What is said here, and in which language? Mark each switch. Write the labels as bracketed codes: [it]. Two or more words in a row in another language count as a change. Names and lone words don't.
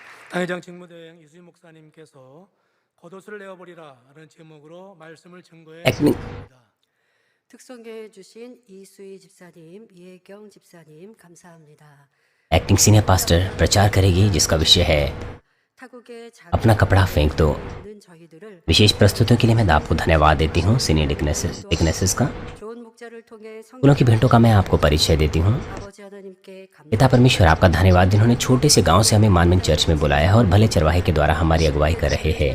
[ko] 당회장 직무대행 이수진 목사님께서 겉옷을 내어버리라라는 제목으로 말씀을 증거해 주셨습니다. 특송해 주신 이수희 집사님, 이혜경 집사님 감사합니다. [en] acting senior pastor [hi] प्रचार करेगी जिसका विषय है अपना कपड़ा फेंक दो। विशेष प्रस्तुतियों के लिए मैं आपको धन्यवाद देती हूँ [en] senior deaconesses [hi] का। फूलों की भेंटों का मैं आपको परिचय देती हूँ। पिता परमेश्वर आपका धन्यवाद जिन्होंने छोटे से गांव से हमें मानविन चर्च में बुलाया है और भले चरवाहे के द्वारा हमारी अगुवाई कर रहे हैं।